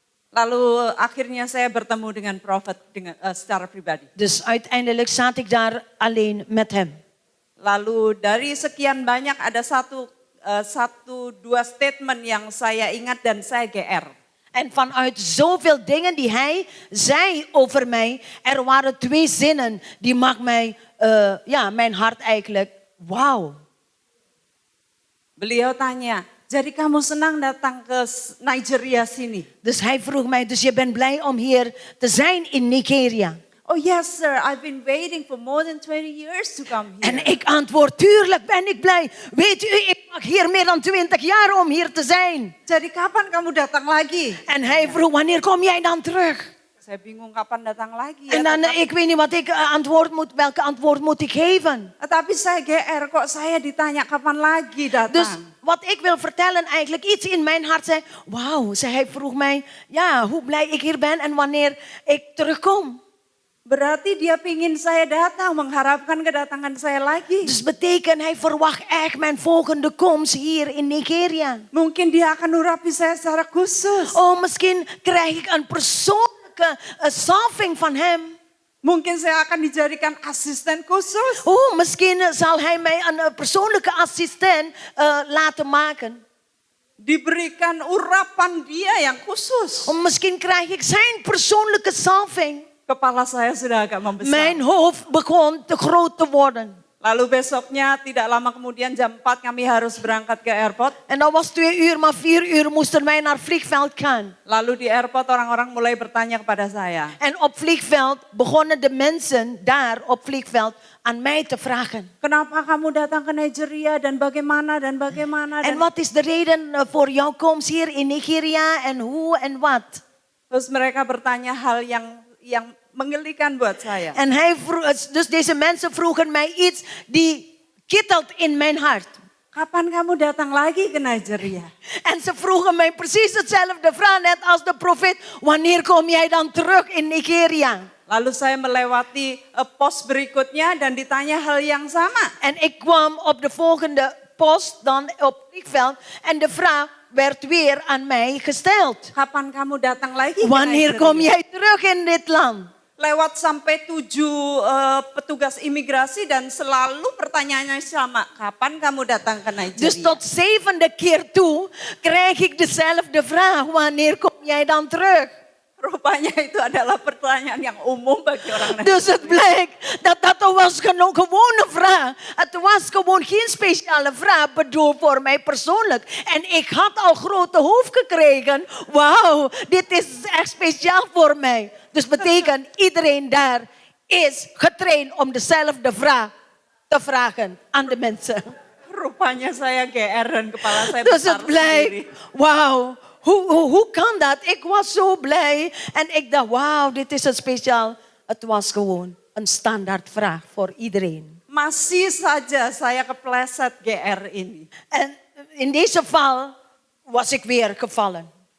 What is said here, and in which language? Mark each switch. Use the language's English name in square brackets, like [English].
[Indonesian] Lalu akhirnya saya bertemu dengan Profet secara pribadi. [Dutch] Dus uiteindelijk zat ik daar alleen met hem. [Indonesian] Lalu dari sekian banyak ada satu satu dua statement yang saya ingat dan saya GR. [Dutch] En vanuit zoveel dingen die hij zei over mij, er waren 2 zinnen die maakt mij, mijn hart eigenlijk, wauw. [Indonesian] Beliau tanya, jadi kamu senang datang ke Nigeria sini? [Dutch] Dus hij vroeg mij, dus je bent blij om hier te zijn in Nigeria? [English] Oh yes sir, I've been waiting for more than 20 years to come here. [Dutch] En ik antwoord, tuurlijk ben ik blij. Weet u, ik wacht hier meer dan 20 jaar om hier te zijn. [Indonesian] Jadi kapan kamu datang lagi? [Dutch] En hij vroeg, wanneer kom jij dan terug? [Indonesian] Saya bingung kapan datang lagi. [Dutch] En dan, ik weet niet wat ik welke antwoord moet ik geven. [Indonesian] Tapi saya GR kok saya ditanya kapan lagi datang. [Dutch] Dus wat ik wil vertellen eigenlijk, iets in mijn hart zei, wauw, hij vroeg mij, ja, hoe blij ik hier ben en wanneer ik terugkom. [Indonesian] Berarti dia pingin saya datang, mengharapkan kedatangan saya lagi. [Dutch] Dus betekent, hij verwacht echt mijn volgende komst hier in Nigeria. [Indonesian] Mungkin dia akan urapi saya secara khusus. [Dutch] Oh, misschien krijg ik een persoonlijke salving van hem. [Indonesian] Mungkin saya akan dijadikan asisten khusus. [Dutch] Oh, misschien zal hij mij een persoonlijke assistent laten maken. [Indonesian] Diberikan urapan dia yang khusus. [Dutch] Of misschien krijg ik zijn persoonlijke salving. [Indonesian] Kepala saya sudah agak membesar. [Dutch] Mijn hoofd begon te groot te worden. [Indonesian] Lalu besoknya tidak lama kemudian jam 4 kami harus berangkat ke airport. [Dutch] En dat was 2 uur, maar 4 uur moesten wij naar vliegveld gaan. [Indonesian] Lalu di airport orang-orang mulai bertanya kepada saya. [Dutch] En op vliegveld begonnen de mensen daar op vliegveld aan mij te vragen. [Indonesian] Kenapa kamu datang ke Nigeria dan bagaimana dan bagaimana. [Dutch] En wat is de reden voor jouw komst hier in Nigeria en hoe en wat? [Indonesian] Terus mereka bertanya hal yang mengelikan buat saya. [Dutch] En dus deze mensen vroegen mij iets die kittelt in mijn hart. [Indonesian] Kapan kamu datang lagi ke Nigeria? [Dutch] En ze vroegen mij precies hetzelfde vraag net als de profeet. Wanneer kom jij dan terug in Nigeria? [Indonesian] Lalu saya melewati pos berikutnya dan ditanya hal yang sama. [Dutch] En ik kwam op de volgende post dan op vliegveld en de vraag werd weer aan mij gesteld. [Indonesian] Kapan kamu datang lagi ke [Dutch] Wanneer [Indonesian] Nigeria? [Dutch] kom jij terug in dit land? [Indonesian] Lewat sampai 7 petugas imigrasi dan selalu pertanyaannya sama. Kapan kamu datang ke Nigeria? [Dutch] Dus tot 7e keer toe krijg ik dezelfde vraag. Wanneer kom jij dan terug? [Indonesian] Rupanya itu adalah pertanyaan yang umum bagi orang Nigeria. [Dutch] Dus het blijkt dat was gewoon een vraag. Het was gewoon geen speciale vraag bedoeld voor mij persoonlijk. En ik had al grote hoofd gekregen. Wauw, dit is echt speciaal voor mij. Dus betekent iedereen daar is getraind om dezelfde vraag te vragen aan de mensen. [Indonesian] Rupanya saya GR dan kepala saya [Dutch] Dus [Indonesian] besar [Dutch] het blijkt, [Indonesian] sendiri. [Dutch] wauw, hoe kan dat? Ik was zo blij en ik dacht, wauw, dit is een speciaal. Het was gewoon een standaard vraag voor iedereen. [Indonesian] Masih saja saya kepleset GR ini. [Dutch] En in deze val was ik weer gevallen.